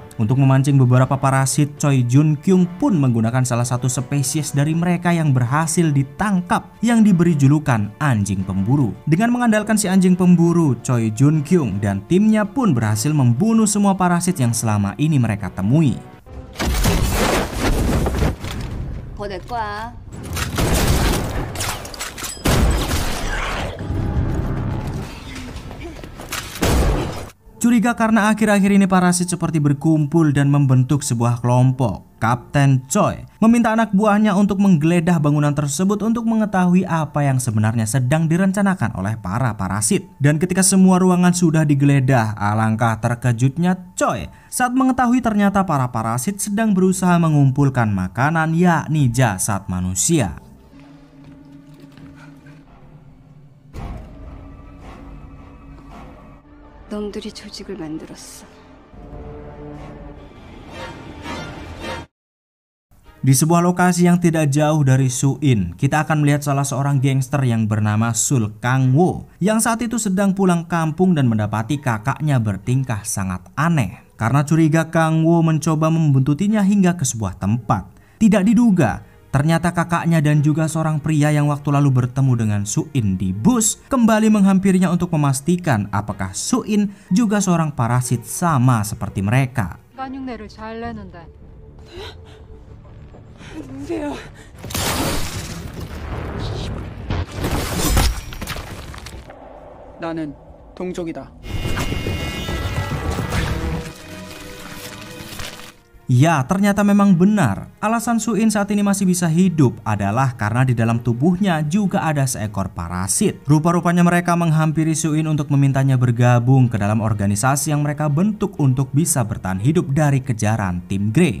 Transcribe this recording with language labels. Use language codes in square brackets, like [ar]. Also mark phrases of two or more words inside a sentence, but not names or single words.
[id] Untuk memancing beberapa parasit, Choi Jun Kyung pun menggunakan salah satu spesies dari mereka yang berhasil ditangkap yang diberi julukan anjing pemburu. Dengan mengandalkan si anjing pemburu, Choi Jun Kyung dan timnya pun berhasil membunuh semua parasit yang selama ini mereka temui. [ko] 더 내 거야. [id] Curiga karena akhir-akhir ini parasit seperti berkumpul dan membentuk sebuah kelompok. Kapten Choi meminta anak buahnya untuk menggeledah bangunan tersebut untuk mengetahui apa yang sebenarnya sedang direncanakan oleh para parasit. Dan ketika semua ruangan sudah digeledah, alangkah terkejutnya Choi saat mengetahui ternyata para parasit sedang berusaha mengumpulkan makanan, yakni jasad manusia. [ko] 놈들이 조직을 만들었어. [id] Di sebuah lokasi yang tidak jauh dari Suin, kita akan melihat salah seorang gangster yang bernama Sul Kang-woo yang saat itu sedang pulang kampung dan mendapati kakaknya bertingkah sangat aneh. Karena curiga, Kang-woo mencoba membuntutinya hingga ke sebuah tempat. Tidak diduga, ternyata kakaknya dan juga seorang pria yang waktu lalu bertemu dengan Suin di bus kembali menghampirinya untuk memastikan apakah Suin juga seorang parasit sama seperti mereka. [ko] 깐육내를 잘 내는데. 누구세요? 나는 동족이다. [id] Ya, ternyata memang benar. Alasan Suin saat ini masih bisa hidup adalah karena di dalam tubuhnya juga ada seekor parasit. Rupa-rupanya mereka menghampiri Suin untuk memintanya bergabung ke dalam organisasi yang mereka bentuk untuk bisa bertahan hidup dari kejaran tim Grey.